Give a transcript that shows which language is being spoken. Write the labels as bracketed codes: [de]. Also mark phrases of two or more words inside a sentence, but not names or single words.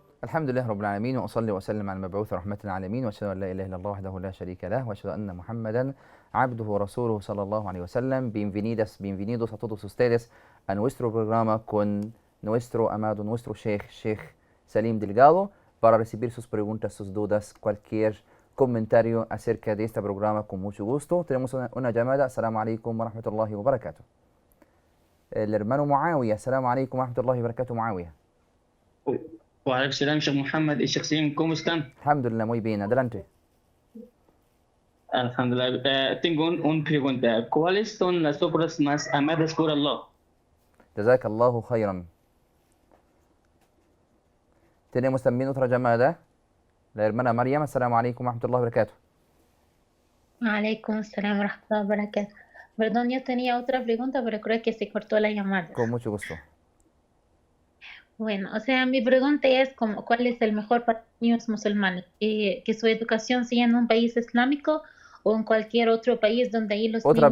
[ar] الحمد لله رب العالمين وأصلي وأسلم على المبعوث رحمة للعالمين وأشهد أن لا إله إلا الله وحده لا شريك له وأشهد أن محمدا عبده ورسوله صلى الله عليه وسلم. [es] Bienvenidos a todos ustedes a nuestro programa con nuestro amado, nuestro Sheikh Salim Delgado, para recibir sus preguntas, sus dudas, cualquier comentario acerca de este programa con mucho gusto. Tenemos una llamada. [ar] السلام عليكم ورحمة الله وبركاته. [es] El hermano Muawiyah. [ar] السلام عليكم ورحمة الله وبركاته, Muawiyah. وعليكم السلام, [es] Sheikh Muhammad y Sheikh Salim, ¿cómo están? Alhamdulillah, muy bien, adelante. Alhamdulillah. Tengo una pregunta. ¿Cuáles son las obras más amadas por Allah? [ar] جزاك الله خيرا. [es] Tenemos también otra llamada. La hermana Mariam. [ar] السلام عليكم ورحمة الله وبركاته. عليكم السلام ورحمة الله وبركاته. [es] Perdón, yo tenía otra pregunta, pero creo que se cortó la llamada. Con mucho gusto. Bueno, o sea, mi pregunta es como, ¿cuál es el mejor para los niños musulmanes? ¿Que su educación sea en un país islámico o en cualquier otro país donde ahí los ¿Otra